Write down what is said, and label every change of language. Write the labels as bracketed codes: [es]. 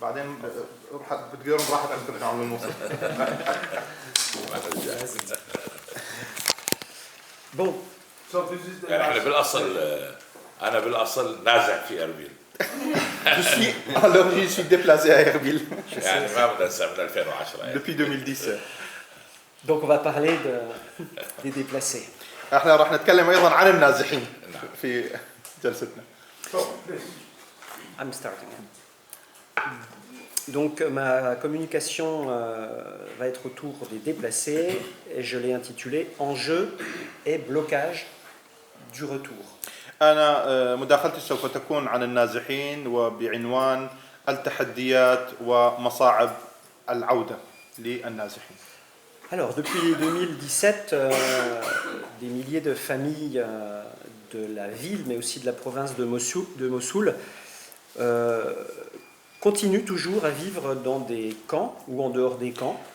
[ar] بعدين بتقدرون براحتكم ترجعوا من الموصل. [fr] Bon, [en] So this is the [ar] يعني احنا [en] last. [ar] بالاصل انا بالاصل نازع في اربيل [fr] Alors je suis déplacé à Erbil [ar] يعني ما بنسى من 2010 يعني. [fr] depuis 2010. donc on va parler des déplacés. [ar] احنا راح نتكلم ايضا عن النازحين في جلستنا. [en] So please. I'm starting. [fr] Donc ma communication va être autour des déplacés et je l'ai intitulé Enjeux et blocage du retour. [ar] انا مداخلتي سوف تكون عن النازحين وبعنوان التحديات ومصاعب العودة للنازحين. [fr] Alors depuis 2017, des milliers de familles de la ville mais aussi de la province de Mossoul continuent toujours à vivre dans des camps ou en dehors des camps.